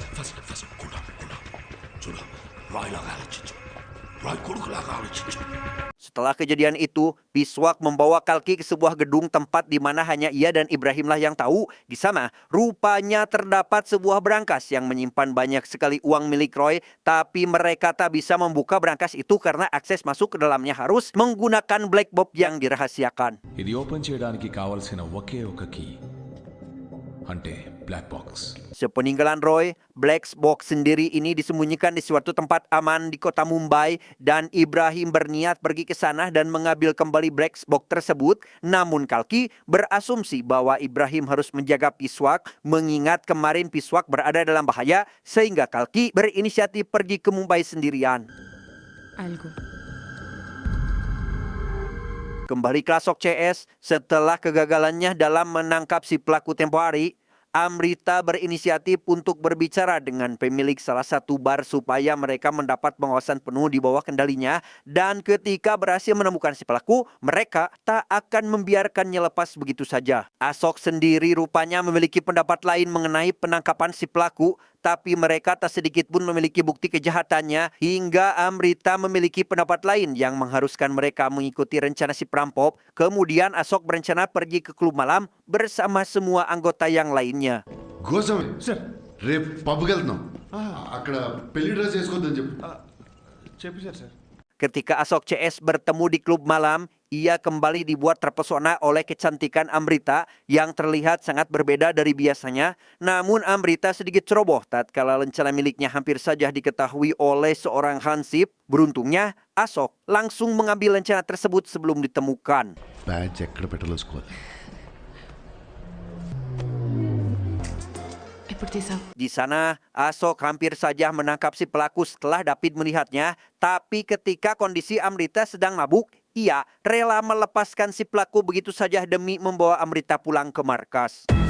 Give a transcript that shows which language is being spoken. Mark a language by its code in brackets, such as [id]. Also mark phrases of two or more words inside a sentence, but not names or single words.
[id] Setelah kejadian itu, Piswak membawa Kalki ke sebuah gedung tempat di mana hanya ia dan Ibrahimlah yang tahu. Di sana, rupanya terdapat sebuah brankas yang menyimpan banyak sekali uang milik Roy, tapi mereka tak bisa membuka brankas itu karena akses masuk ke dalamnya harus menggunakan [en] black box [id] yang dirahasiakan. [te] ఇది ఓపెన్ చేయడానికి కావాల్సిన ఒకే ఒక కీ అంటే [en] black box. [id] Sepeninggalan Roy, [en] black box [id] sendiri ini disembunyikan di suatu tempat aman di kota Mumbai dan Ibrahim berniat pergi ke sana dan mengambil kembali black box tersebut. Namun Kalki berasumsi bahwa Ibrahim harus menjaga Piswak mengingat kemarin Piswak berada dalam bahaya sehingga Kalki berinisiatif pergi ke Mumbai sendirian. [en] I'll go. [id] Kembali ke Asok CS, setelah kegagalannya dalam menangkap si pelaku tempo hari, Amrita berinisiatif untuk berbicara dengan pemilik salah satu bar supaya mereka mendapat pengawasan penuh di bawah kendalinya, dan ketika berhasil menemukan si pelaku, mereka tak akan membiarkannya lepas begitu saja. Asok sendiri rupanya memiliki pendapat lain mengenai penangkapan si pelaku, tapi mereka tak sedikit pun memiliki bukti kejahatannya hingga Amrita memiliki pendapat lain yang mengharuskan mereka mengikuti rencana si perampok. Kemudian Asok berencana pergi ke klub malam bersama semua anggota yang lainnya. [te] గోస్వామి సార్ రేపు పబ్కి వెళ్తున్నాం అక్కడ పెళ్లి డ్రెస్ వేసుకోవద్దని చెప్పు. చెప్పేశారు సార్. [id] Ketika Asok CS bertemu di klub malam, ia kembali dibuat terpesona oleh kecantikan Amrita yang terlihat sangat berbeda dari biasanya. Namun Amrita sedikit ceroboh tatkala rencana miliknya hampir saja diketahui oleh seorang hansip. Beruntungnya, Asok langsung mengambil rencana tersebut sebelum ditemukan. [te] బ్యాచ్ ఎక్కడ పెట్టలోసుకోవాలి. [id] Di sana, Asok hampir saja menangkap si pelaku setelah David melihatnya. Tapi ketika kondisi Amrita sedang mabuk, ia rela melepaskan si pelaku begitu saja demi membawa Amrita pulang ke markas.